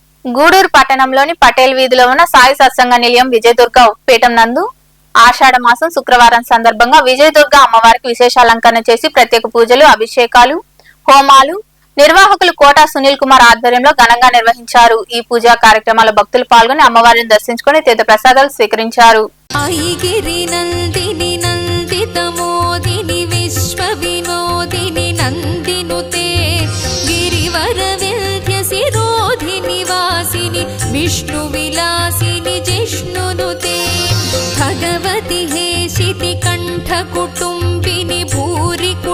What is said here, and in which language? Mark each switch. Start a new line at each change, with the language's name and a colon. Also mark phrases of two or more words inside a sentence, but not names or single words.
Telugu: గూడూరు పట్టణంలోని పటేల్ వీధిలో ఉన్న సాయి సత్సంగ నిలయం విజయదుర్గ పీఠం నందు ఆషాఢ మాసం శుక్రవారం సందర్భంగా విజయదుర్గ అమ్మవారికి విశేష అలంకరణ చేసి ప్రత్యేక పూజలు, అభిషేకాలు, హోమాలు నిర్వాహకులు కోట సునీల్ కుమార్ ఆధ్వర్యంలో ఘనంగా నిర్వహించారు. ఈ పూజా కార్యక్రమాల భక్తులు పాల్గొని అమ్మవారిని దర్శించుకుని తీర్థ ప్రసాదాలు స్వీకరించారు.
Sanskrit: विष्णु विलासिनि जिष्णुनुते भगवति हेशिति कंठ कुटुंबिनि भूरि